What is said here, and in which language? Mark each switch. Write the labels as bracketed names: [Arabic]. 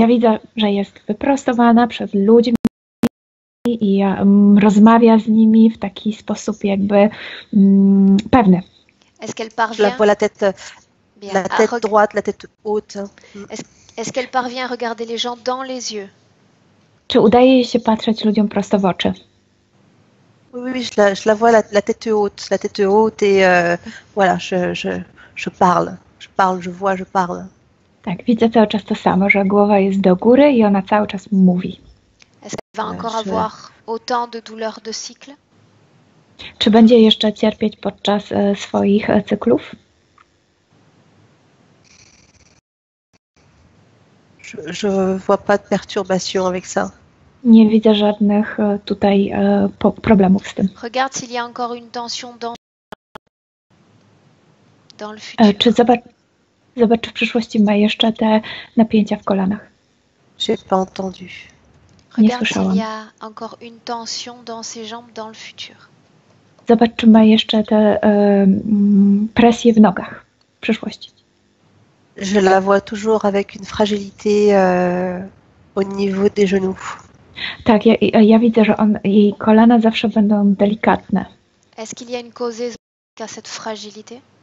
[Polish] Ja widzę, że jest wyprostowana przed ludźmi i rozmawia z nimi w taki sposób jakby pewny. [French] Est-ce qu'elle parvient? Je la vois la tête droite, la tête haute. Est-ce qu'elle parvient à regarder les gens dans les yeux? [Polish] Czy udaje jej się patrzeć ludziom prosto w oczy? [French] Oui, je la vois la tête haute et voilà, je parle, je vois, je parle. [Polish] Tak, widzę cały czas to samo, że głowa jest do góry i ona cały czas mówi. [French] Est-ce qu'elle va encore avoir autant de douleurs de cycle? [Polish] Czy będzie jeszcze cierpieć podczas swoich cyklów? [French] Je vois pas de perturbation avec ça. [Polish] Nie widzę żadnych tutaj problemów z tym. [French] Regarde s'il y a encore une tension dans le futur. [Polish] Czy zobacz, czy w przyszłości ma jeszcze te napięcia w kolanach. [French] J'ai pas entendu. Regarde s'il y a encore une tension dans ses jambes dans le futur. [Polish] Zobacz, czy ma jeszcze te presje w nogach w przyszłości. [French] Je la vois toujours avec une fragilité au niveau des genoux. [Polish] Tak, ja widzę, że jej kolana zawsze będą delikatne. [French] Est-ce qu'il y a une cause ésotérique à cette fragilité?